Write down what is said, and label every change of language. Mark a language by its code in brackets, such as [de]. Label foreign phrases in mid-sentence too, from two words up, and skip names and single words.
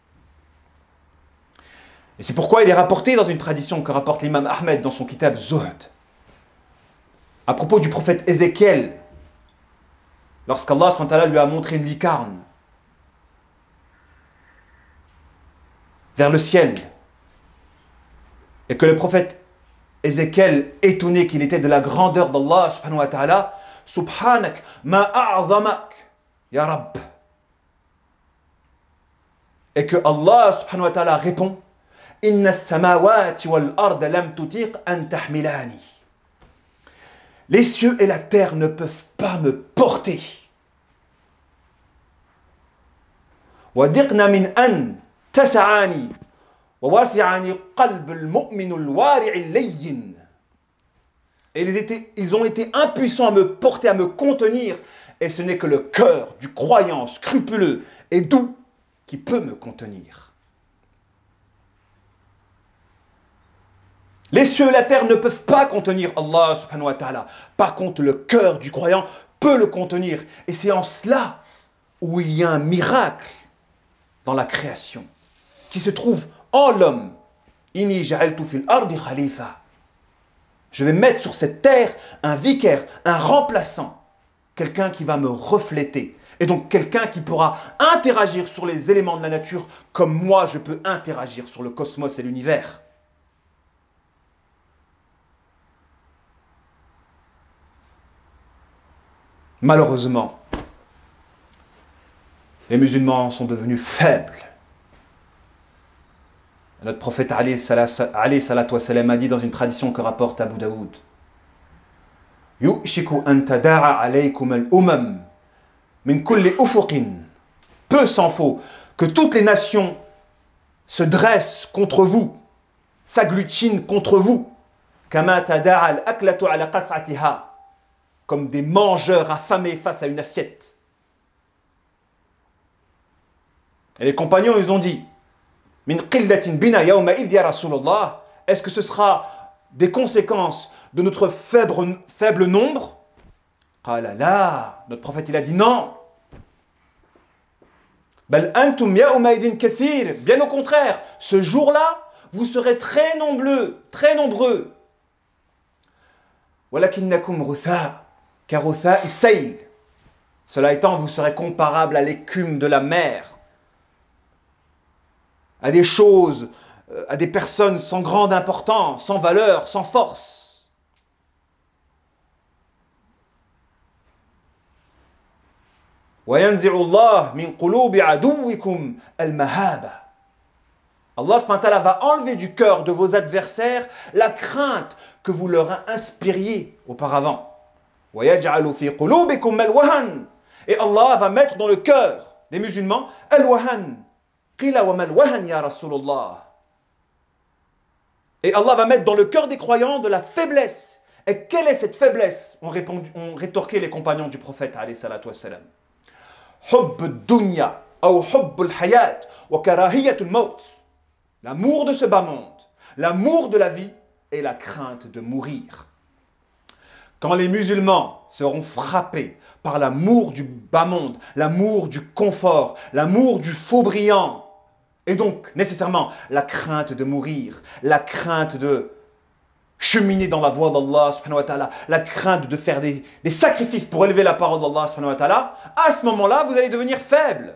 [fr] Et c'est pourquoi il est rapporté dans une tradition que rapporte l'imam Ahmed dans son kitab Zuhd, à propos du prophète Ézéchiel, lorsqu'Allah [ar] سبحانه وتعالى [fr] lui a montré une lucarne vers le ciel, et que le prophète Ézéchiel, étonné qu'il était de la grandeur d'Allah [ar] سبحانه وتعالى, سبحانك ما أعظمك يا رب. [fr] Et que [ar] الله سبحانه وتعالى répond إن السماوات والأرض لم تطق أن تحملني. [fr] Les cieux et la terre ne peuvent pas me porter. [ar] وَدِقْنَا مِنْ أَنْ تَسَعَانِي وَوَاسِعَانِي قَلْبُ الْمُؤْمِنُ الْوَارِعِ اللَّيِّنِ. [fr] Et ils ont été impuissants à me porter, à me contenir. Et ce n'est que le cœur du croyant scrupuleux et doux qui peut me contenir. Les cieux et la terre ne peuvent pas contenir Allah [ar] سبحانه وتعالى. [fr] Par contre, le cœur du croyant peut le contenir. Et c'est en cela où il y a un miracle dans la création qui se trouve en l'homme. [ar] إني جعلت في الأرض خليفة. [fr] Je vais mettre sur cette terre un vicaire, un remplaçant, quelqu'un qui va me refléter. Et donc quelqu'un qui pourra interagir sur les éléments de la nature comme moi je peux interagir sur le cosmos et l'univers. Malheureusement, les musulmans sont devenus faibles. Notre prophète [ar] عليه الصلاة والسلام [fr] a dit dans une tradition que rapporte Abu Daoud [ar] يوشك أن تداعى عليكم الأمم من كل أفق. [fr] Peu s'en faut que toutes les nations se dressent contre vous, s'agglutinent contre vous, [ar] كما تداعى الأكلة على قصعتها, [fr] comme des mangeurs affamés face à une assiette. Et les compagnons, ils ont dit [ar] من قلة بنا يوم إذ يا رسول الله. [fr] Est-ce que ce sera des conséquences de notre faible nombre? [ar] قال لا. [fr] Notre prophète, il a dit non. [ar] بل أنتم يومئذ كثير. [fr] Bien au contraire, ce jour-là, vous serez très nombreux. [ar] ولكنكم غثاء. كغثاء السيل. [fr] Cela étant, vous serez comparable à l'écume de la mer, à des choses, à des personnes sans grande importance, sans valeur, sans force. [ar] وَيَنْزِعُ اللَّهُ مِنْ قُلُوبِ عَدُوِّكُمْ الْمَهَابَةَ. [fr] Allah [ar] سبحانه وتعالى [fr] va enlever du cœur de vos adversaires la crainte que vous leur inspiriez auparavant. [ar] وَيَجْعَلُ فِي قُلُوبِكُمْ الْوَهَنَ. [fr] Et Allah va mettre dans le cœur des musulmans al-wahan. [ar] قيل وما الوهن يا رسول الله. [fr] Et Allah va mettre dans le cœur des croyants de la faiblesse. Et quelle est cette faiblesse? ont rétorqué les compagnons du prophète [ar] عليه الصلاة والسلام. حب الدنيا ou حب الحياة وكراهية الموت. [fr] L'amour de ce bas monde, l'amour de la vie et la crainte de mourir. Quand les musulmans seront frappés par l'amour du bas monde, l'amour du confort, l'amour du faux brillant, et donc nécessairement la crainte de mourir, la crainte de cheminer dans la voie d'Allah [ar] سبحانه وتعالى, [fr] la crainte de faire des sacrifices pour élever la parole d'Allah [ar] سبحانه وتعالى, [fr] à ce moment-là, vous allez devenir faible.